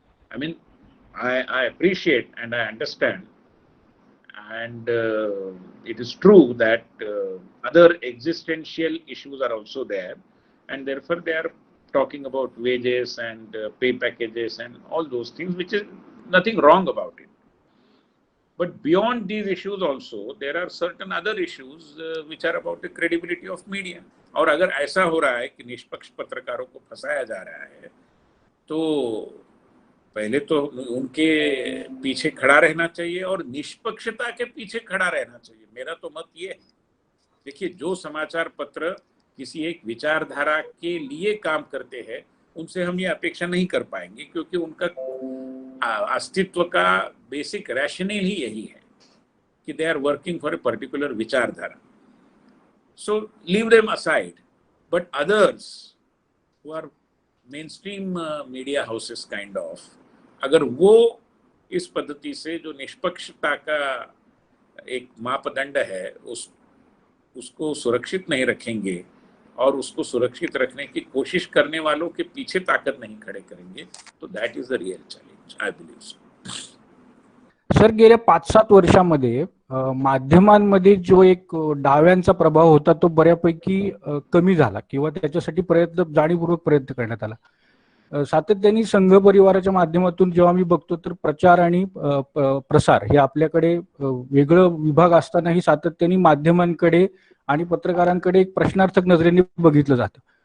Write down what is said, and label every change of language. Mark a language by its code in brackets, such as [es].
[en] I mean, I appreciate and I understand, and it is true that other existential issues are also there, and therefore they are talking about wages and pay packages and all those things, which is nothing wrong about it. But beyond these issues also, there are certain other issues which are about the credibility of media. [hi] और अगर ऐसा हो रहा है कि निष्पक्ष पत्रकारों को फंसाया जा रहा है, तो पहले तो उनके पीछे खड़ा रहना चाहिए और निष्पक्षता के पीछे खड़ा रहना चाहिए। मेरा तो मत ये है, देखिए, जो समाचार पत्र किसी एक विचारधारा के लिए काम करते हैं उनसे हम ये अपेक्षा नहीं कर पाएंगे, क्योंकि उनका अस्तित्व का बेसिक रैशनल ही यही है कि [en] they are working for a particular [hi] विचारधारा। [en] so leave them aside, but others who are mainstream media houses kind of, [hi] अगर वो इस पद्धति से जो निष्पक्षता का एक मापदंड है उसको सुरक्षित नहीं रखेंगे और उसको सुरक्षित रखने की कोशिश करने वालों के पीछे ताकत नहीं खड़े करेंगे, तो [en] That is the real challenge, I believe so. [mr] Sir, गेल्या 5-7 वर्षांमध्ये माध्यमांमध्ये जो एक डाव्यांचा प्रभाव होता तो बऱ्यापैकी कमी झाला किंवा त्याच्यासाठी जाणीवपूर्वक प्रयत्न करण्यात आला। सातत्याने संघ परिवाराच्या माध्यमातून जेव्हा मी बघतो तर प्रचार आणि प्रसार हे आपल्याकडे वेगळं विभाग असतानाही सातत्याने माध्यमांकडे आणि पत्रकारांकडे एक प्रश्नार्थक नजरेने बघितलं जातं।